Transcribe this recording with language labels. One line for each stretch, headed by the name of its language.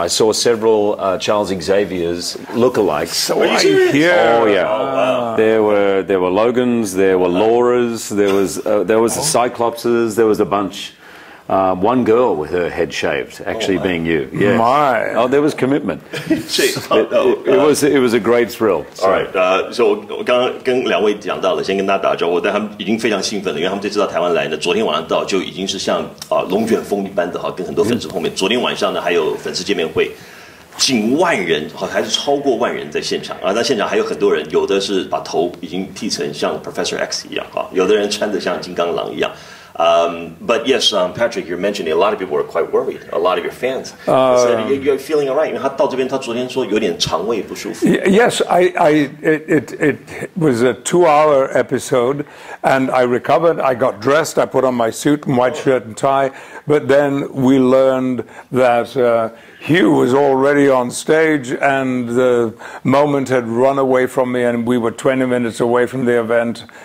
English: I saw several Charles Xavier's lookalikes. So I hear. Oh yeah. Oh, wow. There were Logans, there were Lauras, there was the Cyclopses, there was a bunch. One girl with her head shaved, actually being you. Yeah. My. Oh, there was commitment. It was a great thrill. All right.
Chinese: So 我刚刚跟2位讲到了，先跟大家打招呼，但他们已经非常兴奋了，因为他们这次到台湾来呢，昨天晚上到就已经是像龙卷风一般的跟很多粉丝碰面。昨天晚上呢还有粉丝见面会。近万人，还是超过万人在现场啊！在现场还有很多人，有的是把头已经剃成像 Professor X 一样有的人穿得像金刚狼一样。
English: But yes, Patrick, you're mentioning a lot of people were quite worried. A lot of your fans said you're feeling all right.
Chinese: 因为他到这边，他昨天说有点肠胃不舒服。
English: Yes, it was a 2-hour episode, and I recovered. I got dressed. I put on my suit and white shirt and tie. But then we learned that Hugh was already on stage, and the moment had run away from me, and we were 20 minutes away from the event.